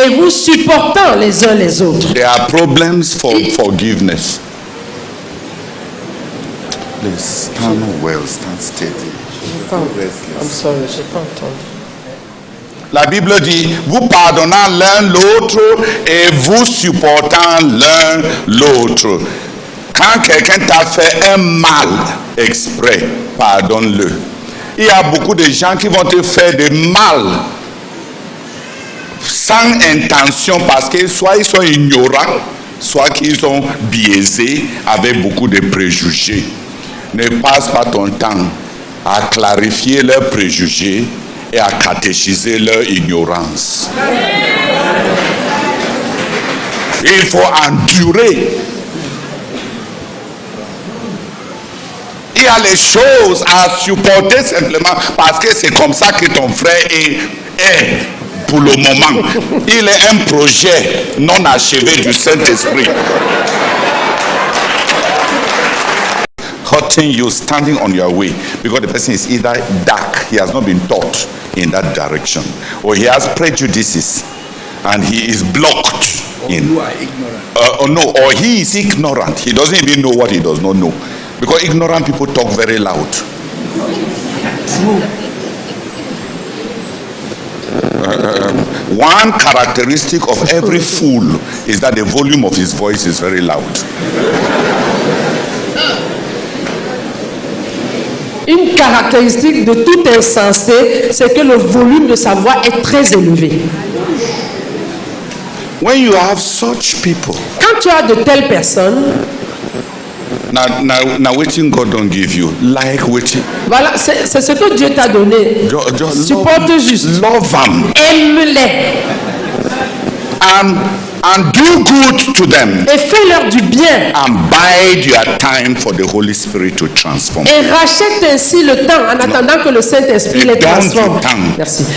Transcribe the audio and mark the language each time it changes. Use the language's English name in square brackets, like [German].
[French] et vous supportant les uns les autres. [English] There are problems for forgiveness. Please stand well, stand steady. I'm sorry, [French] j'ai pas entendu. La Bible dit, vous pardonnant l'un l'autre et vous supportant l'un l'autre. Quand quelqu'un t'a fait un mal exprès, pardonne-le. Il y a beaucoup de gens qui vont te faire du mal sans intention parce que soit ils sont ignorants, soit qu'ils sont biaisés avec beaucoup de préjugés. Ne passe pas ton temps à clarifier leurs préjugés et à catéchiser leur ignorance. Il faut endurer. Il y a les choses à supporter simplement parce que c'est comme ça que ton frère est pour le moment. Il est un projet non achevé du Saint-Esprit. [English] Hurting you, standing on your way, because the person is either dark, he has not been taught in that direction, or he has prejudices and he is blocked in. You are ignorant. Or he is ignorant. He doesn't even know what he does not know. Because ignorant people talk very loud. One characteristic of every fool is that the volume of his voice is very loud. [French] Une caractéristique de tout insensé, c'est que le volume de sa voix est très élevé. [English] When you have such people, Quand tu as de telles personnes, now waiting God don't give you. Like waiting. [French] voilà, c'est ce que Dieu t'a donné. Supporte juste. [English] Love them. [French] Aime-les. [English] And do good to them. [French] Et fais-leur du bien. [English] And bide your time for the Holy Spirit to transform. [French] Et rachète ainsi le temps en attendant que le Saint-Esprit les transforme. Merci.